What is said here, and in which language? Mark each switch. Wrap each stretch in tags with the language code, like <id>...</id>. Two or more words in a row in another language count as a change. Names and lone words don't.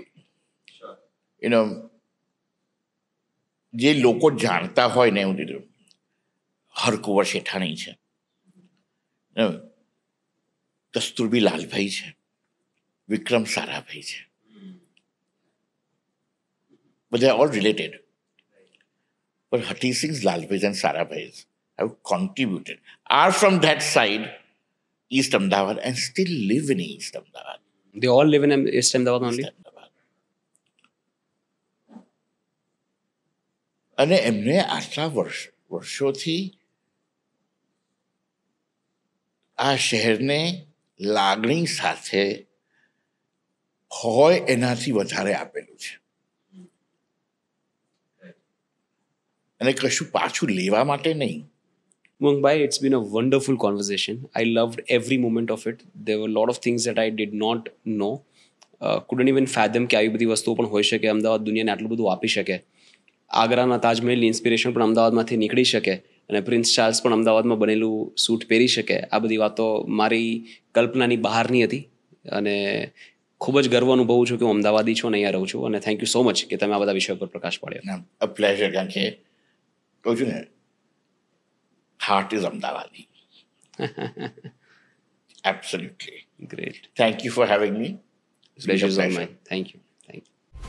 <gu>જે લોકો જાણતા હોય ને, એવું દીધું હરકુંવર શેઠાણી છે, કસ્તુરબી લાલભાઈ છે, વિક્રમ સારાભાઈ છે, બધા</gu> <en>all related. But Hati Singh's Lalbhai and Sarabhai have contributed, are from that side, East Ahmedabad, and still live in East Ahmedabad. They all live in East Ahmedabad only? East Ahmedabad.</en> <gu>અને એમને આટલા વર્ષોથી આ શહેરને લાગણી સાથે હોય એનાથી વધારે આપેલું છે, અને કશું પાછું લેવા માટે નહીં.</gu> <en>Umang, it's been a wonderful conversation. I loved every moment of it. There were a lot of things that I did not know. Couldn't even fathom</en> <gu>કે આવી બધી વસ્તુઓ પણ હોઈ શકે, અમદાવાદ દુનિયાને આટલું બધું આપી શકે. આગ્રાના તાજમહેલની ઇન્સ્પિરેશન પણ અમદાવાદમાંથી નીકળી શકે, અને પ્રિન્સ ચાર્લ્સ પણ અમદાવાદમાં બનેલું સૂટ પહેરી શકે. આ બધી વાતો મારી કલ્પનાની બહારની હતી, અને ખૂબ જ ગર્વ અનુભવું છું કે હું અમદાવાદી છું અને અહીંયા રહું છું. અને</gu> <en>thank you so much</en> <gu>કે તમે આ બધા વિષયો પર પ્રકાશ પાડ્યો.</gu> <en>a pleasure.</en> <gu>કારણ કે કહું છું ને,</gu> <en>heart is Ahmedabadi. Absolutely. Great. Thank you for having me. Pleasure is all mine. Thank you.</en>